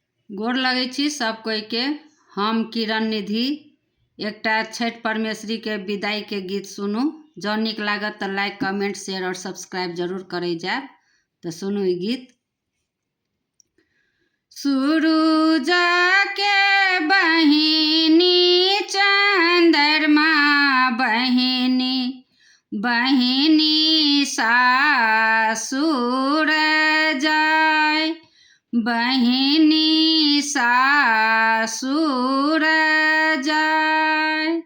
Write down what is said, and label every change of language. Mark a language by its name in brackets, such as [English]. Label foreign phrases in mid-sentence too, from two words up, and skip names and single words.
[Maithili] गोर लगै छी सब कोई के। हम किरण निधि एकटा छठ परमेश्वरी के विदाई के गीत सुनू। जँ नीक लागत तो [English] like comment share [Maithili] और सब्सक्राइब जरूर करे जाए। तो सुनू ई गीत। सूरज के बहिनी चंद्रमा बहिनी बहिनी सासुर जाय बहिनी सासुर जाय।